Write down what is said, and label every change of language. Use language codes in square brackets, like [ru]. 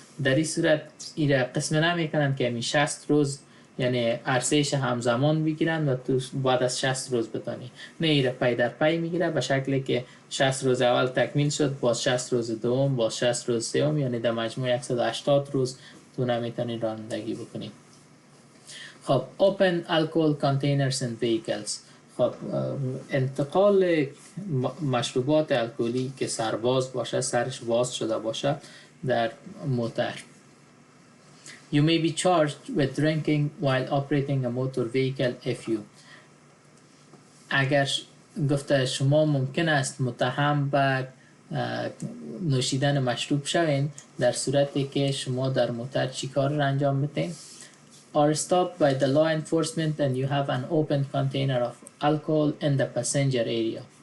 [fa] در این صورت ایره قسم نمیکنن که همین 60 روز یعنی عرصهش همزمان بگیرن و تو بعد از 60 روز بتانی. نه، ایره پای در پای میگیره به شکلی که 60 روز اول تکمیل شد، باز 60 روز دوم، باز 60 روز سوم، یعنی در مجموع 180 روز تو نمیتونین رانندگی بکنید. [en] خب open alcohol containers in vehicles. [fa] خب انتقال مشروبات الکلی که سرباز باشه، سرش باز شده باشه در موتر. [en] You may be charged with drinking while operating a motor vehicle if you. [fa] اگر گفته شما ممکن است متهم به نوشیدن مشروب شوین در صورتی که شما در موتر چی کار را انجام بتین؟ [en] Are stopped by the law enforcement and you have an open container of alcohol in the passenger area.